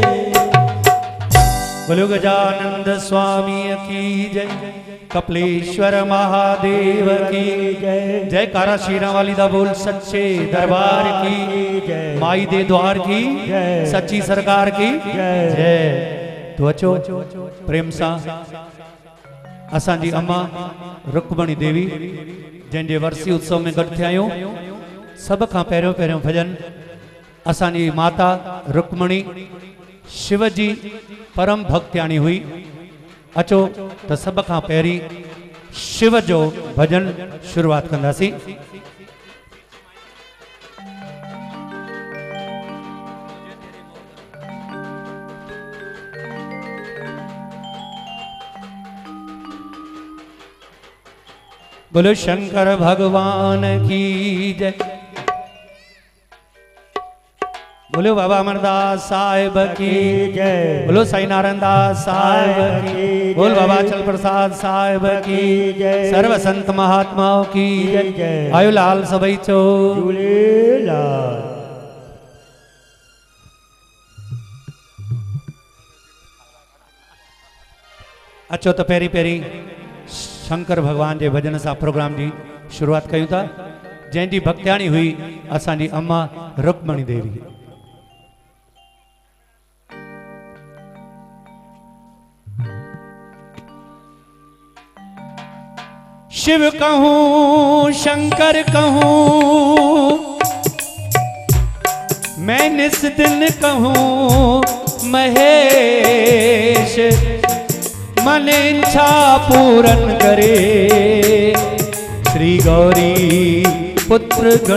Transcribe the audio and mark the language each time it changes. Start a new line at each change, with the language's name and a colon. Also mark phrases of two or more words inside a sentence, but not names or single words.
Hindi: बोलो गजानंद स्वामी की जय कपिलेश्वर महादेव की जय।
Punjabi: जयकारा शीरा वाली दा बोल
Hindi: सच्चे दरबार की जय।
Punjabi: माई दे
Hindi: द्वार की जय सच्ची सरकार की जय।
Sindhi: तो अचो प्रेम सा असांजी अम्मा रुक्मणी देवी जंहिंजे वर्सी उत्सव में गॾु थिया आहियूं। सब खां पहिरियों भजन असांजी माता रुक्मणी शिव जी परम भक्त्याणी हुई। अचो तो सब खां पहिरीं शिव जो भजन शुरुआत कंदासीं।
Hindi: बोलो शंकर भगवान की जय। बोलो बाबा अमरदास साहिब की जय। बोलो साई नारायण दास साहिब की। बोल बाबा चल प्रसाद साहिब की जय। सर्व संत महात्माओं की जय।
Sindhi: आयु लाल सबई चो झूलेलाल। अचो तो पहिरीं
Hindi: शंकर भगवान के भजन से प्रोग्राम की शुरुआत
Sindhi: कयूं था जंहिंजी भक्त्याणी हुई असांजी अम्मा रुक्मणी देवी।
Hindi: शिव कहूं शंकर कहूं मैं निस दिन कहूं महेश मन इच्छा पूरन करे श्री गौरी पुत्र